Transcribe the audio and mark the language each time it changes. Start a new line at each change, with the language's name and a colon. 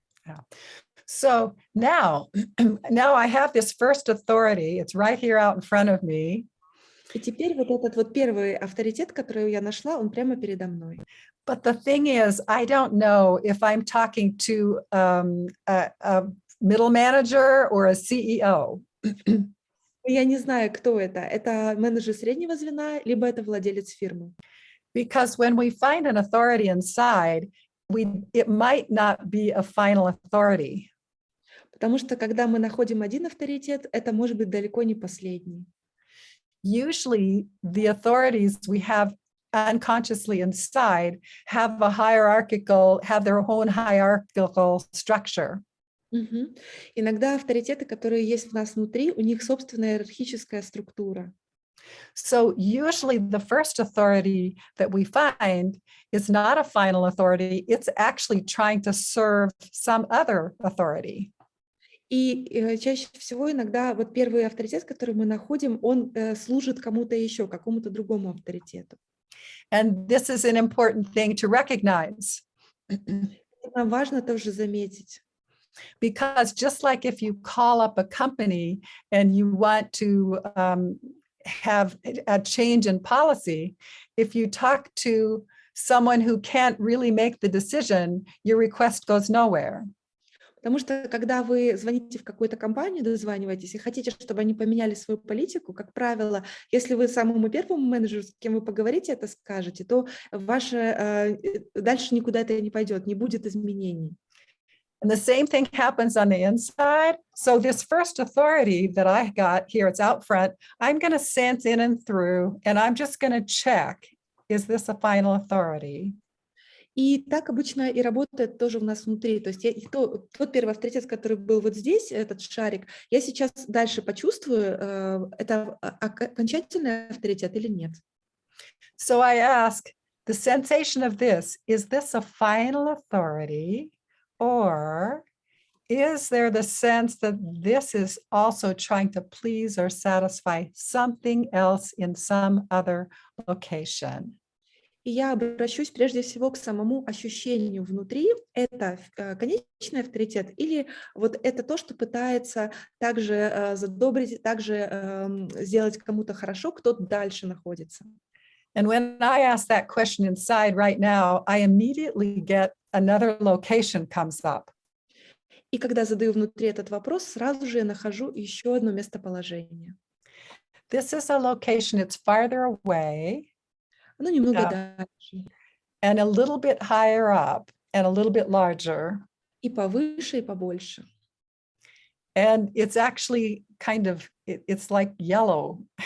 English: Yeah. So now I have this first authority. It's right here out in front of me.
Russian: И теперь вот этот вот первый авторитет, который я нашла, он прямо передо мной.
English: But the thing is, I don't know if I'm talking to a middle manager or a CEO.
Russian: Я не знаю, кто это. Это менеджер среднего звена, либо это владелец фирмы.
English: Because when we find an authority inside, it might not be a final authority.
Russian: Потому что когда мы находим один авторитет, это может быть далеко не последний.
English: Usually the authorities we have unconsciously inside have their own hierarchical structure.
Russian: Мгм. Иногда авторитеты, которые есть в нас внутри, у них собственная иерархическая структура.
English: So usually the first authority that we find is not a final authority. It's actually trying to serve some other authority.
Russian: И чаще всего иногда вот первый авторитет, который мы находим, он служит кому-то еще, какому-то другому авторитету.
English: And this is an important thing to recognize.
Russian: Это важно тоже заметить.
English: Because just like if you call up a company and you want to have a change in policy, if you talk to someone who can't really make the decision, your request goes nowhere.
Russian: Потому что когда вы звоните в какую-то компанию, дозваниваетесь и хотите, чтобы они поменяли свою политику, как правило, если вы самому первому менеджеру, с кем вы поговорите, это скажете, то ваше дальше никуда это не пойдет, не будет изменений.
English: And the same thing happens on the inside. So this first authority that I got here, it's out front, I'm going to sense in and through, and I'm just going to check, is this a final authority?
Russian: И так обычно и работает тоже у нас внутри. То есть тот первый авторитет, который был вот здесь, этот шарик, я сейчас дальше почувствую, это окончательный авторитет или нет.
English: So I ask, the sensation of this, is this a final authority? Or is there the sense that this is also trying to please or satisfy something else in some other location?
Russian: И я обращусь прежде всего к самому ощущению внутри. Это конечный авторитет или вот это то, что пытается также задобрить, также сделать кому-то хорошо, кто дальше находится.
English: And when I ask that question inside right now, I immediately get another location comes up.
Russian: И когда задаю внутри этот вопрос, сразу же я нахожу еще одно местоположение.
English: This is a location, it's farther away.
Russian: Оно немного дальше.
English: And a little bit higher up and a little bit larger.
Russian: И повыше, и побольше.
English: And it's actually kind of, it's like yellow.